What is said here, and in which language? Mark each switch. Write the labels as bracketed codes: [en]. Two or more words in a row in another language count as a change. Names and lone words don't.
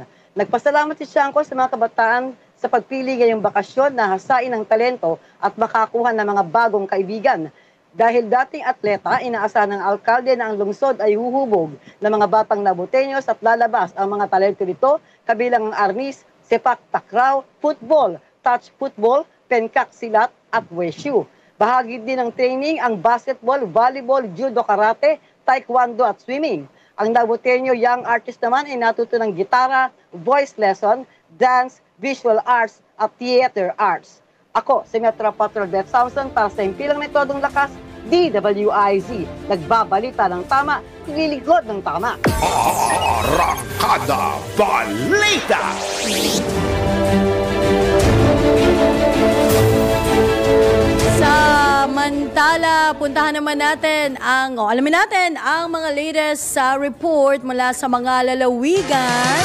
[tl] Nagpasalamat si Chanco sa mga kabataan sa pagpili ngayong bakasyon na hasain ng talento at makakuha ng mga bagong kaibigan. Dahil dating atleta, inaasahan ng alkalde na ang lungsod ay huhubog ng mga batang Navoteños at lalabas ang mga talento nito, kabilang ang arnis, sepak takraw, [en] football, touch football, [tl] penkak silat at wushu. Bahagi din ng training ang [en] basketball, volleyball, judo, karate, taekwondo [tl] at swimming. Ang Navoteño [en] young artist [tl] naman ay natuto ng gitara, [en] voice lesson, dance, visual arts at theater arts. [tl] Ako, si Metro Patrol Beth Samson para sa Himpilang May Todong Lakas, DWIZ. Nagbabalita ng tama, nililingkod ng tama. Arangkada Balita! Samantala, puntahan naman natin alamin natin ang mga latest sa report mula sa mga lalawigan.